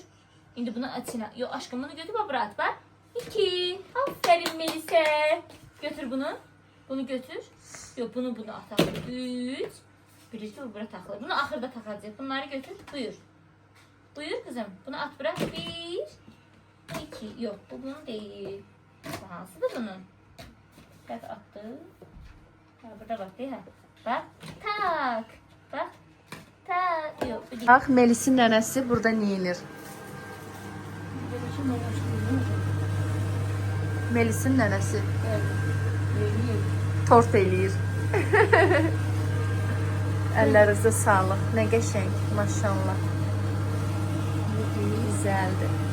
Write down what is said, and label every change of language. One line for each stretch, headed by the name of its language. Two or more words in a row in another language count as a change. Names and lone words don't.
Azerbaijani: İndi bunu at içinə. Yox, aşkım, bunu götür, baba, at, bax. 2. Aferin Melis'e. Götür bunu götür. Yox, bunu at. 3. Birisi bu bura taxılır. Bunu axırda taxacaq.
Turkish: Bunları götür, buyur. Buyur kızım. Bunu at bırak. 1. 2. Yok, bu bunun değil. Hansıdır bunun? Bak attı. Ha, burada bak değil ha. Bak. Tak. Bak. Tak. Yok, bu değil.
Azerbaijani: Bax, Melis'in nənəsi burada neyinir? Melis'in nənəsi tort eləyir. Əllərinizə sağlıq. Nə qəşəng, maşallah. Güzeldir.